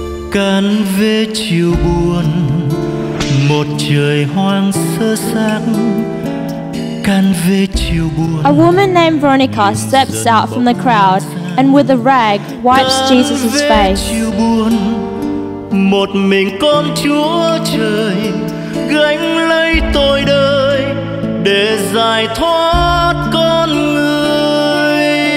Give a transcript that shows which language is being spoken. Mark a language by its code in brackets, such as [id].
[vi] Cán về chiều buồn, một trời hoang sơ xác. Cán về chiều buồn. [en] A woman named Veronica steps out from the crowd and with a rag wipes Jesus' face. [vi] Một mình con Chúa trời gánh lấy tội đời để giải thoát con người.